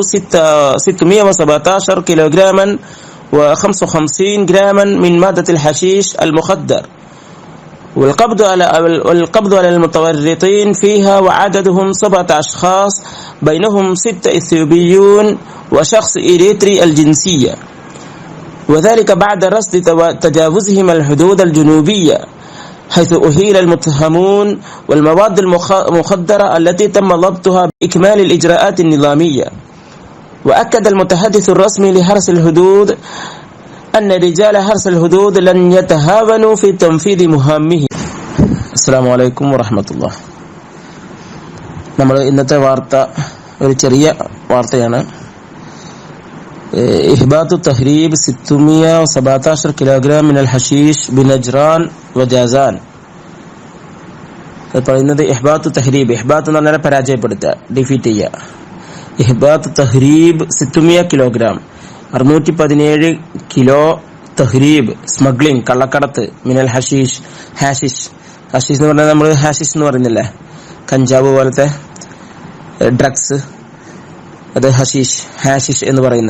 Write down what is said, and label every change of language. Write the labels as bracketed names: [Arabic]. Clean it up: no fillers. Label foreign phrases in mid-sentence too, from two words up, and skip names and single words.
[Arabic] 617 كيلوغراما و55 جراما من مادة الحشيش المخدر، والقبض على المتورطين فيها وعددهم 7 أشخاص بينهم 6 إثيوبيون وشخص إريتري الجنسية، وذلك بعد رصد تجاوزهم الحدود الجنوبية حيث أهيل المتهمون والمواد المخدرة التي تم ضبطها بإكمال الإجراءات النظامية. وأكد المتحدث الرسمي لحرس الحدود أن رجال حرس الحدود لن يتهاونوا في تنفيذ مهامهم. السلام عليكم ورحمة الله. [Malayalam] നമ്മൾ ഇന്നത്തെ വാർത്ത ഒരു ചെറിയ വാർത്തയാണ്. [Arabic] إحباط تهريب 617 كيلوغرام من الحشيش بنجران وجازان. പറയുന്നത് إحباط تهريب. [Malayalam] ഇഹ്ബാത്ത് എന്ന് പറഞ്ഞാൽ പരാജയപ്പെടുത്തുക, ഡിഫീറ്റ് ചെയ്യുക. [Arabic] إحباط تهريب [Malayalam] 600 കിലോഗ്രാം 617 കിലോ തഹ്രീബ് സ്മഗ്ലിംഗ് കള്ളക്കടത്ത് [Arabic] من الحشيش. [Malayalam] ഹാഷിഷ് എന്ന് പറഞ്ഞാൽ നമ്മൾ ഹാഷിഷ് എന്ന് പറയുന്നില്ലേ, കഞ്ചാവ് പോലത്തെ ഡ്രഗ്സ്, അത് ഹാഷിഷ് എന്ന് പറയുന്ന.